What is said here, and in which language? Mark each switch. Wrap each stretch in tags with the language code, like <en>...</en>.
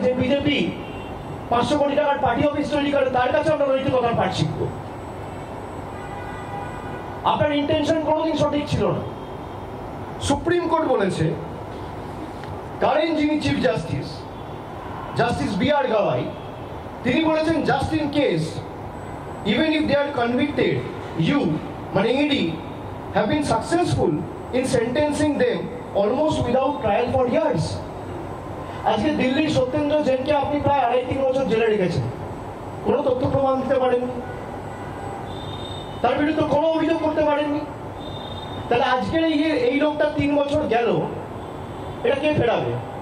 <bn>যে বিজেপি 500 কোটি টাকার পার্টি অফিস তৈরি করে, তার কাছে আমরা নৈতিকতার পাঠ শিখবো? আপনার ইন্টেনশন কোনোদিন সঠিক ছিল না। সুপ্রিম কোর্ট বলেছে, কারেন্ট যিনি চিফ জাস্টিস, জাস্টিস B.R. গাওয়াই, তিনি বলেছেন,</bn> <en>just in case even if they are convicted, you</en> <bn>মানে</bn> <en>ED have been successful in sentencing them almost without trial for years.</en> <bn>আজকে দিল্লির সত্যেন্দ্র জৈনকে আপনি প্রায় 2.5-3 বছর জেলে রেখেছেন, কোনো তথ্য প্রমাণ দিতে পারেননি, তার বিরুদ্ধে কোনো অভিযোগ করতে পারেননি। তাহলে আজকের এই লোকটা 3 বছর গেল, এটা কে ফেরাবে?</bn>